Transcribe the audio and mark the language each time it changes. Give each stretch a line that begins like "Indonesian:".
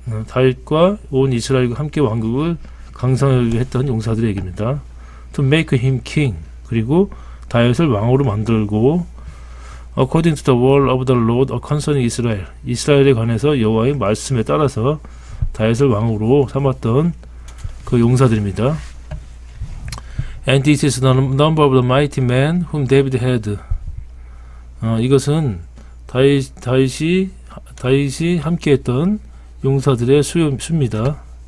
Korean: 다윗과 온 이스라엘과 함께 왕국을 강성하게 했던 용사들의 얘기입니다.
English: To make him king.
Korean: 그리고 다윗을 왕으로 만들고,
English: according to the word of the Lord concerning Israel.
Korean: 이스라엘에 관해서 여호와의 말씀에 따라서 다윗을 왕으로 삼았던 그 용사들입니다.
English: And this is the number of the mighty men whom David had.
Korean: 이것은 다윗이 함께했던 용사들의 수입니다.